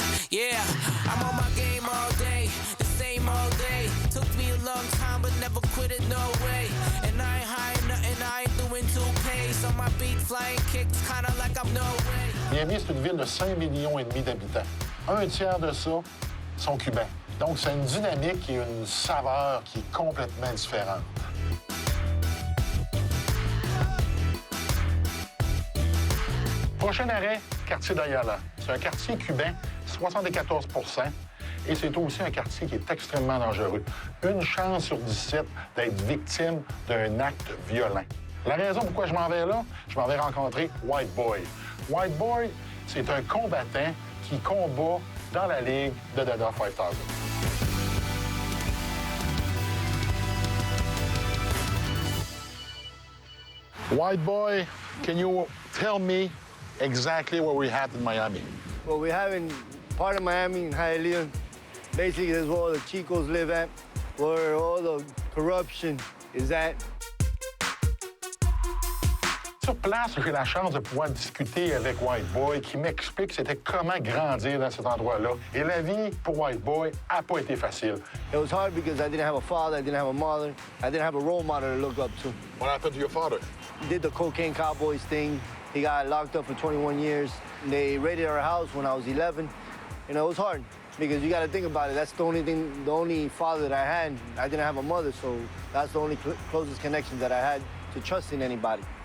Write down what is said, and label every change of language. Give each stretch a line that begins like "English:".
English: Yeah, I'm on my game all day, the same all day. Took me a long time, but never quit it, no way. And I ain't high nothing, I ain't doing two pays. On my beat, flying kicks, kinda like I'm no way.
French: Miami, c'est une ville de 5,5 millions d'habitants. Un tiers de ça sont cubains. Donc, c'est une dynamique et une saveur qui est complètement différente. Prochain arrêt, quartier d'Ayala. C'est un quartier cubain, 74 %. et c'est aussi un quartier qui est extrêmement dangereux. Une chance sur 17 d'être victime d'un acte violent. La raison pourquoi je m'en vais là, je m'en vais rencontrer White Boy. White Boy, c'est un combattant qui combat dans la ligue de Dada 5000.
English: White Boy, can you tell me exactly where we're at in Miami? Well, we're having part of Miami in Hialeah. Basically, that's where all the Chicos live at, where all the corruption is at.
French: Sur place, j'ai la chance de pouvoir discuter avec White Boy qui m'explique c'était comment grandir dans cet endroit-là. Et la vie pour White Boy n'a pas été facile.
English: It was hard because I didn't have a father, I didn't have a mother, I didn't have a role model to look up to. What happened to your father? He did the cocaine cowboys thing. He got locked up for 21 years. They raided our house when I was 11. You know, it was hard because you got to think about it. That's the only father that I had. I didn't have a mother, so that's the only closest connection that I had to trusting anybody.